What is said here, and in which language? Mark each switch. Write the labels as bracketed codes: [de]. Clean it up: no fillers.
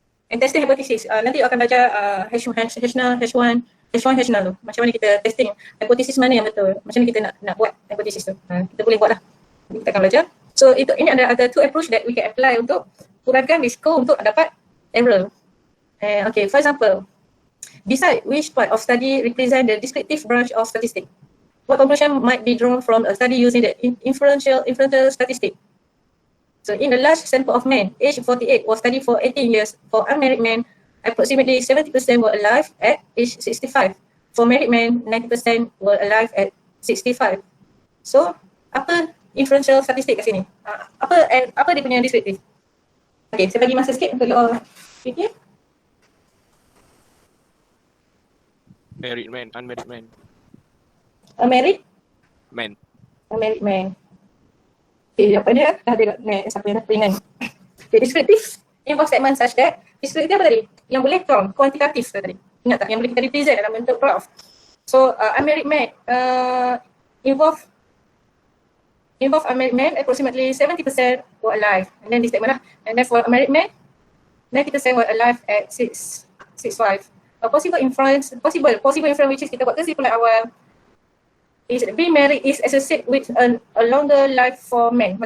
[en] And testing hypothesis, [ms] nanti you akan baca H1 tu. Macam mana kita testing hypothesis mana yang betul. Macam mana kita nak buat hypothesis tu. Kita boleh buat lah. Kita akan baca. So ini ada [en] two approach that we can apply [ms] untuk kurangkan risiko untuk dapat [en] error. Okay, for example, decide which part of study represent the descriptive branch of statistics. What conclusion might be drawn from a study using the inferential statistic? So in a large sample of men, age 48 was studied for 18 years. For unmarried men, approximately 70% were alive at age 65. For married men, 90% were alive at 65. [ms] So, apa inferential statistik kat sini? Apa dia punya descriptive? Okay, saya bagi masa sikit untuk you fikir. [en] Married man, unmarried man. Married? Man. Married man. Okay, [ms] apa dia? Dah ada siapa yang dah peringan. [en] Okay, descriptive involve statement such that, descriptive [ms] apa tadi? Yang boleh [en] count, [ms] kuantitatif tadi. Ingat tak? Yang boleh kita represent dalam bentuk graph. [en] So, unmarried man involve unmarried men, approximately 70% were alive. And then this statement lah. And then for unmarried men, 90% were alive at 65. A possible inference which is [ms] kita buat kesimpulan awal [en] is being married is associated with a longer life for men.